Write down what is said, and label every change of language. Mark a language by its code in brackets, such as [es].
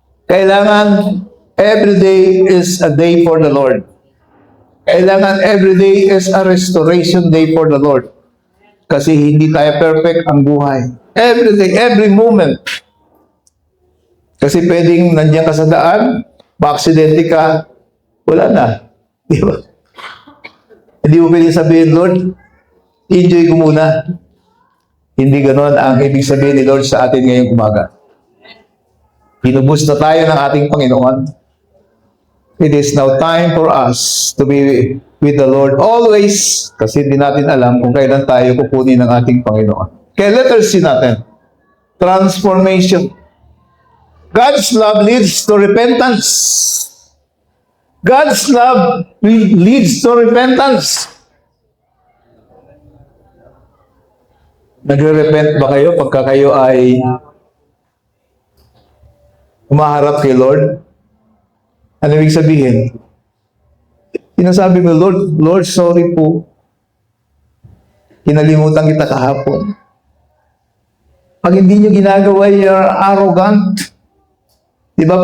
[tl] Kailangan, [en] every day is a day for the Lord. [tl] Kailangan, [en] every day is a restoration day for the Lord. [tl] Kasi hindi tayo perfect ang buhay. [en] Every day, every moment. [tl] Kasi pwedeng nandiyan ka sa daan, ma-aksidente ka, wala na. Di ba? Hindi mo pwedeng sabihin, Lord, enjoy ko muna. Hindi ganon ang ibig sabihin ni Lord sa atin ngayong umaga. Pinubos na tayo ng ating Panginoon. [en] It is now time for us to be with the Lord always, [tl] kasi hindi natin alam kung kailan tayo kukunin ng ating Panginoon. Kaya letter C natin. [en] Transformation. God's love leads to repentance. God's love leads to repentance. [tl] Nagre-repent ba kayo pagka kayo ay umaharap kay Lord? Ano ibig sabihin? Sinasabi mo, Lord, sorry po. Kinalimutan kita kahapon. Pag hindi nyo ginagawa, [en] you're arrogant. [tl] Diba?